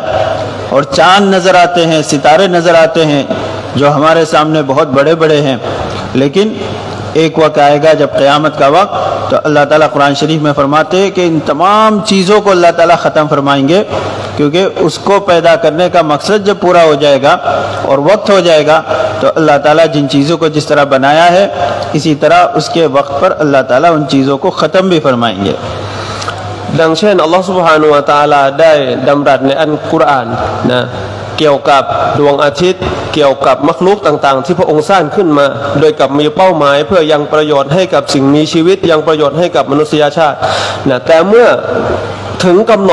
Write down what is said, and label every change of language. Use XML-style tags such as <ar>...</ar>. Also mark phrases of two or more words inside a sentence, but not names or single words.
<hi>और चाँद नज़र आते हैं, सितारे नज़र आते हैं जो हमारे सामने बहुत बड़े बड़े हैं, लेकिन एक वक्त आएगा जब क़यामत का वक्त तो अल्लाह ताला कुरान शरीफ में फरमाते हैं कि इन तमाम चीज़ों को अल्लाह ताला ख़त्म फरमाएंगे, क्योंकि उसको पैदा करने का मकसद जब पूरा हो जाएगा और वक्त हो जाएगा तो अल्लाह ताला जिन चीज़ों को जिस तरह बनाया है इसी तरह उसके वक्त पर अल्लाह ताला उन चीज़ों को ख़त्म भी फरमाएंगे।</hi> <th>ดังเช่นอัลลอฮฺ سبحانه และ تعالى ได้ดำรัสในอัลกุรอานเกี่ยวกับดวงอาทิตย์เกี่ยวกับมักลุกต่างๆที่พระองค์สร้างขึ้นมาโดยกับมีเป้าหมายเพื่อยังประโยชน์ให้กับสิ่งมีชีวิตยังประโยชน์ให้กับมนุษยชาติแต่เมื่อถึงกำหน</th>